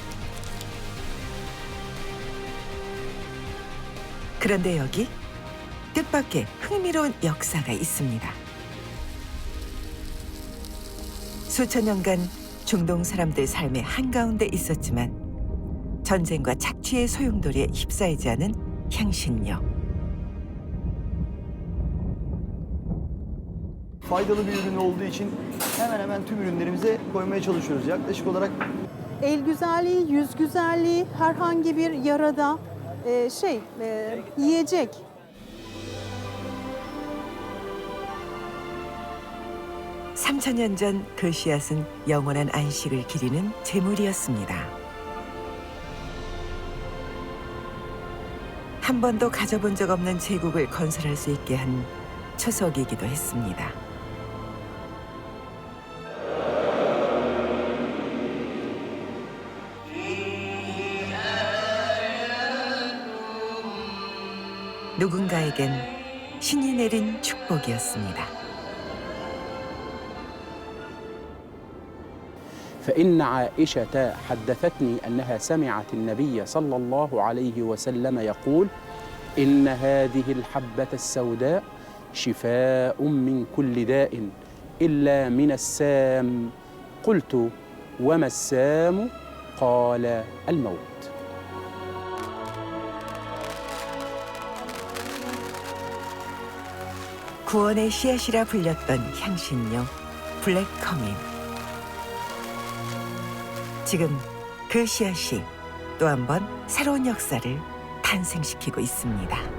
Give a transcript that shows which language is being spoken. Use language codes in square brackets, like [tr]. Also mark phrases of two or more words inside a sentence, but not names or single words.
[ko] 그런데 여기 뜻밖의 흥미로운 역사가 있습니다. 수천 년간 중동 사람들 삶의 한가운데 있었지만 전쟁과 착취의 소용돌이에 휩싸이지 않은 향신료. [tr] Faydalı bir ürün olduğu için hemen hemen tüm ürünlerimize koymaya çalışıyoruz. Yaklaşık olarak El güzelliği, yüz güzelliği, herhangi bir yarada yiyecek. [ko] 삼천 년 전 그 씨앗은 영원한 안식을 기리는 제물이었습니다. 한 번도 가져본 적 없는 제국을 건설할 수 있게 한 초석이기도 했습니다. 누군가에겐 신이 내린 축복이었습니다. [ar] فإن عائشة حدثتني أنها سمعت النبي صلى الله عليه وسلم يقول إن هذه الحبة السوداء شفاء من كل داء إلا من السام. قلت وما السام؟ قال الموت. [ko] 구원의 씨앗이라 불렸던 향신료 블랙커민. 지금 그 씨앗이 또 한 번 새로운 역사를 탄생시키고 있습니다.